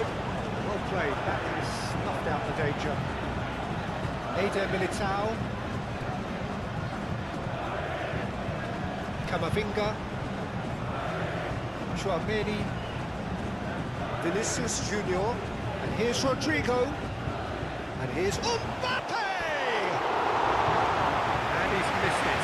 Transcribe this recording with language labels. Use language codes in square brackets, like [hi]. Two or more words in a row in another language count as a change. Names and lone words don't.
[en] Well played. That has snuffed out the danger. Eder Militao. Camavinga. Chouameni. Vinicius Junior. And here's Rodrigo. And here's Mbappe! And he's missed it.